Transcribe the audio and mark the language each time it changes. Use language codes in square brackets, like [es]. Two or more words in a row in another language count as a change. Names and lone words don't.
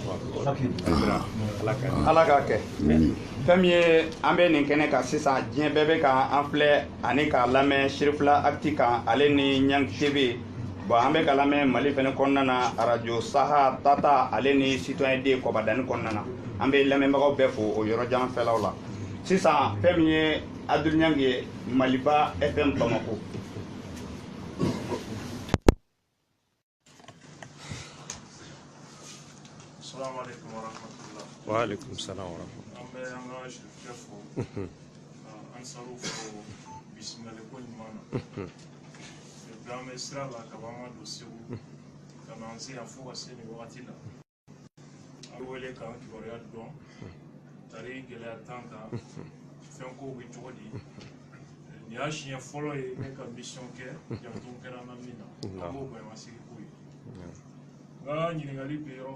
[bm] ala k'a kɛ fɛn min ye an bɛ nin kɛnɛ kan sisan diɲɛ bɛɛ bɛ k'an filɛ ani k'a lamɛn Sirifila Actu kan ale ni Ɲangi TV bon an bɛ ka lamɛn Mali fɛnɛ kɔnɔna na radio Saha Tata ale ni Citoyen D Kɔbadani kɔnɔna na an bɛ lamɛnbagaw bɛɛ fo o yɔrɔ jan fɛlaw la sisan fɛn min ye Abdul Ɲangi ye Maliba FM Bamako. [ar] السلام عليكم ورحمة الله. وعليكم السلام ورحمة الله. [bm] An bɛ an ka Sirifukɛ fo Ansaru fo bisimilali ko ɲuman na bi an bɛ sira la ka bɔ an ka don Segu ka na an se yan fo ka se nin wagati la an bɛ wele k'an kibaruya dɔn tari gɛlɛya t'an kan fɛn kow bɛ cogo di nin y'a siɲɛ fɔlɔ ye ne ka mission kɛ janto kɛra an na min na an b'o bonyamasigi k'o ye n ka ɲininkali bɛ yɔrɔ